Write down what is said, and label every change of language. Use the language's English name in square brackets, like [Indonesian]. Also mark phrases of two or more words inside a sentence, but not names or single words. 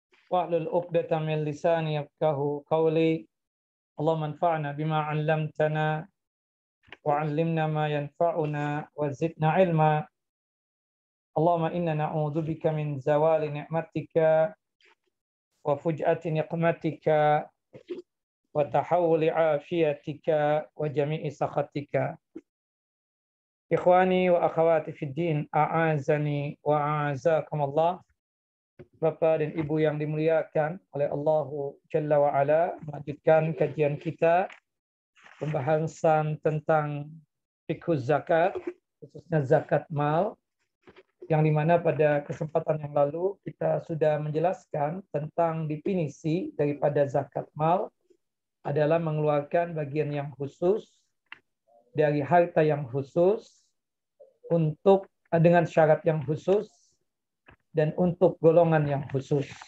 [Arabic] واحلل عقدة من لساني يفقهوا قولي اللهم انفعنا بما علمتنا وعلمنا ما ينفعنا وزدنا علما. اللهم إنا نعوذ بك من زوال نعمتك وفجاءة نقمتك وتحول عافيتك وجميع سخطك. إخواني وأخواتي في الدين أعزني وأعزكم الله. [Indonesian] Bapak dan Ibu yang dimuliakan oleh Allah [Arabic] جل وعلا, [Indonesian] melanjutkan kajian kita pembahasan tentang fikih zakat, khususnya zakat mal, yang dimana pada kesempatan yang lalu kita sudah menjelaskan tentang definisi daripada zakat mal adalah mengeluarkan bagian yang khusus dari harta yang khusus untuk dengan syarat yang khusus dan untuk golongan yang khusus.